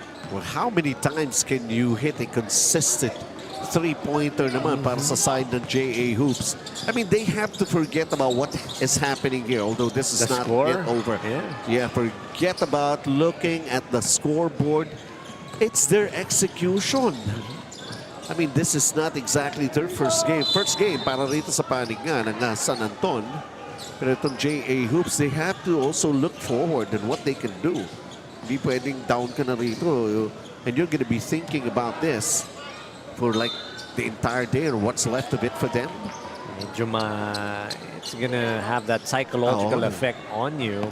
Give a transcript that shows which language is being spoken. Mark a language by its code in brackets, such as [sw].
[en] Well, how many times can you hit a consistent three-pointer [tl] naman para sa side ng [en] J.A. Hoops? I mean, they have to forget about what is happening here, although this is not yet over. Yeah, forget about looking at the scoreboard. It's their execution. I mean, this is not exactly their first game. [tl] First game para rito sa panig nga ng San Anton. Pero itong J.A. [en] Hoops, they have to also look forward and what they can do. [tl] Hindi pwedeng down ka na rito. [en] And you're going to be thinking about this for like the entire day or what's left of it for them. It's going to have that psychological effect on you.